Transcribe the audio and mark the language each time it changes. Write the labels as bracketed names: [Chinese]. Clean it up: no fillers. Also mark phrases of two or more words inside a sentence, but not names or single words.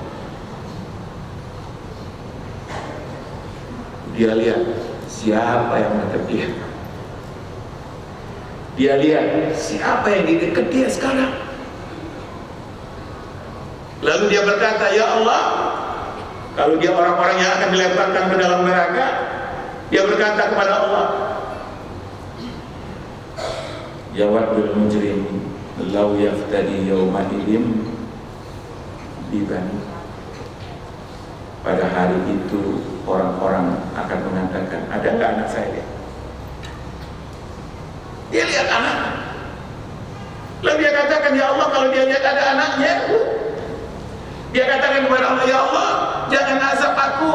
[Indonesian] Dia lihat siapa yang dekat dia. Dia lihat siapa yang di dekat dia sekarang. Lalu dia berkata, ya Allah, kalau dia orang-orang yang akan dilemparkan ke dalam neraka, dia berkata kepada Allah, [Arabic] yawadul mujrim law yaftadi yawma idim bibani. [Indonesian] Pada hari itu orang-orang akan mengatakan, ada nggak anak saya? Dia lihat anak. Lalu dia katakan, ya Allah, kalau dia lihat ada anaknya, dia katakan kepada Allah, ya Allah, jangan azab aku.